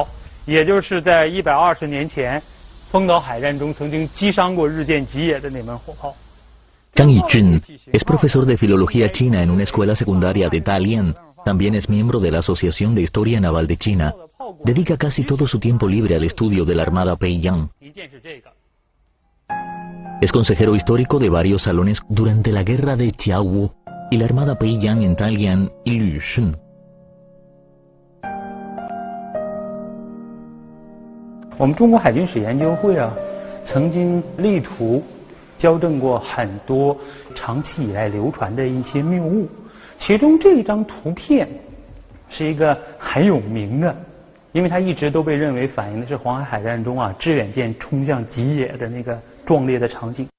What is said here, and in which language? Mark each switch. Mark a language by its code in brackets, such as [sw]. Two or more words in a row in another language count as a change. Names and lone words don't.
[zh] 也就是在120年前，丰岛海战中曾经击伤过日舰吉野的那门火炮。 [es] Kang Yi-jun es profesor de filología china en una escuela secundaria de Dalian. También es miembro de la Asociación de Historia Naval de China. Dedica casi todo su tiempo libre al estudio de la Armada Peiyang. Es consejero histórico de varios salones durante la guerra de Qiawu y la Armada Peiyang en Dalian y Lushun. [zh] 我们中国海军史研究会啊，曾经力图校正过很多长期以来流传的一些谬误，其中这张图片是一个很有名的，因为它一直都被认为反映的是黄海海战中啊致远舰冲向吉野的那个壮烈的场景。